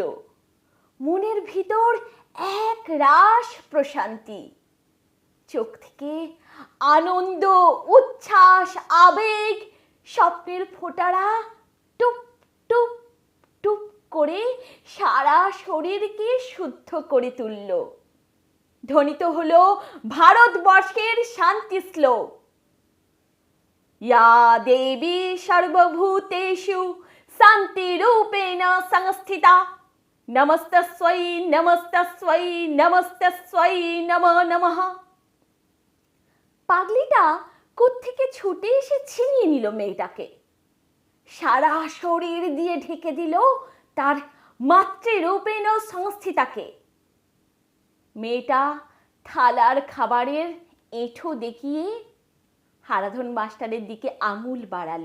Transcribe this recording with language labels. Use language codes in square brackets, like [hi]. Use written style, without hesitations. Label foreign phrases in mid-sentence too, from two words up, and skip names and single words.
[bn] মনের ভিতর এক রাস প্রশান্তি, চোখ থেকে আনন্দ উচ্ছ্বাস আবেগ স্বপ্নের ফোঁটারা টুপ টুপ টুপ করে সারা শরীরকে শুদ্ধ করে তুলল। ধ্বনিত হলো ভারতবর্ষের শান্তি শ্লোক, [sa] ইয়া দেবী সর্বভূতেষু শান্তিরূপেণ সংস্থিতা নমস্তস্যৈ নমস্তস্যৈ নমস্তস্যৈ নমো নমঃ। [bn] পাগলিটা কোত্থেকে ছুটে এসে ছিনিয়ে নিল মেয়েটাকে, সারা শরীর দিয়ে ঢেকে দিল তার [sa] মাতৃরূপেণ সংস্থিতাকে। [bn] মেয়েটা থালার খাবারের এঁঠো দেখিয়ে হারাধন মাস্টারের দিকে আঙুল বাড়ালো।